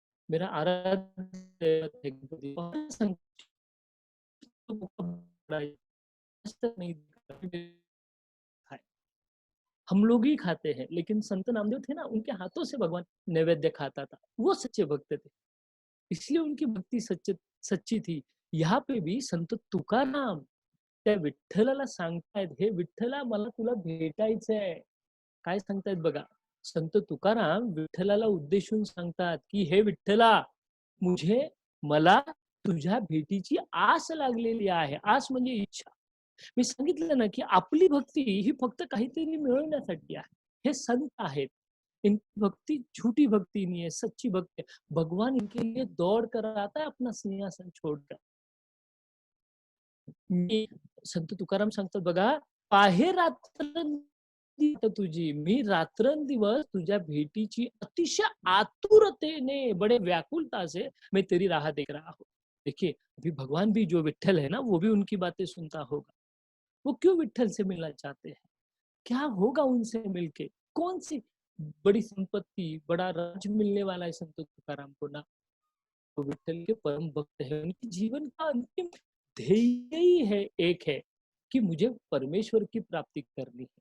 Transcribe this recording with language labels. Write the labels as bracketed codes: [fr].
[hi] मेरा आराध्य दैवत है गणपति. हर संकष्टी को भोग चढ़ाई. आज तक नहीं खाए. हम लोग ही खाते हैं, लेकिन संत नामदेव थे ना उनके हाथों से भगवान नैवेद्य खाता था. वो सच्चे भक्त थे, इसलिए उनकी भक्ती सच्ची थी. [mr] यहाँ पे भी संत तुकाराम त्या विठ्ठलाला सांगतायत, हे विठ्ठला मला तुला भेटायचंय. काय सांगतायत बघा, संत तुकाराम विठ्ठलाला उद्देशून सांगतात की हे विठ्ठला मुझे, मला तुझ्या भेटीची आस लागलेली आहे. आस म्हणजे इच्छा. मी सांगितलं ना की आपली भक्ती ही फक्त काहीतरी मिळवण्यासाठी आहे. [hi] हे संत आहेत, इनकी भक्ति झूठी भक्ति नहीं है, सच्ची भक्ति है. भगवान इनके लिए दौड़ कर आता है अपना सिंहासन छोड़कर. [mr] मी संत तुकाराम सांगतात बघा, पाहे रात्र तुझी, मी रात्रंदिवस तुझ्या भेटीची अतिशय आतुरतेने, बड़े व्याकुलता से मैं तेरी राह देख रहा हूँ. [hi] देखिए अभी भगवान भी जो विठ्ठल है ना वो भी उनकी बातें सुनता होगा. वो क्यों विठ्ठल से मिलना चाहते हैं, क्या होगा उनसे मिलके, कौन सी बड़ी संपत्ति, बड़ा राज मिलने वाला है संत तुकाराम को ना. तो विठ्ठल के परम भक्त है, उनके जीवन का अंतिम ध्येय ही है, एक है कि मुझे परमेश्वर की प्राप्ति करनी है.